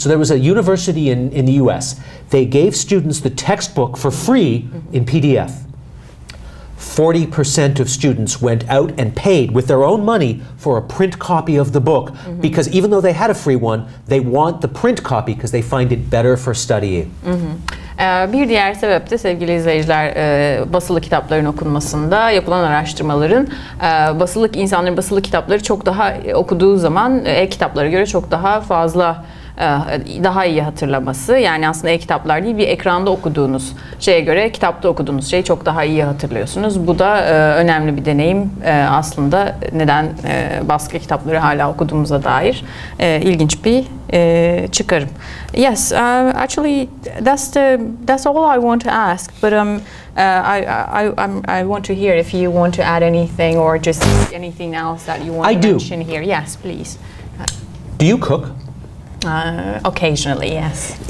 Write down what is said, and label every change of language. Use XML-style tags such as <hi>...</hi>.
<en>So there was a university in the US. They gave students the textbook for free in PDF. 40% of students went out and paid with their own money for a print copy of the book because even though they had a free one, they want the print copy because they find it better for studying.</en> <tr>Bir diğer sebep de sevgili izleyiciler basılı kitapların okunmasında yapılan araştırmaların insanların basılı kitapları çok daha okuduğu zaman e-kitaplara göre çok daha fazla daha iyi hatırlaması. Yani aslında e-kitaplar değil bir ekranda okuduğunuz şeye göre kitapta okuduğunuz şeyi çok daha iyi hatırlıyorsunuz. Bu da önemli bir deneyim aslında neden baskı kitapları hala okuduğumuza dair ilginç bir çıkarım.</tr> <en>Yes, actually that's all I want to ask, but I want to hear if you want to add anything or just anything else that you want to mention here. Yes, please. Do you cook? Occasionally, yes.</en>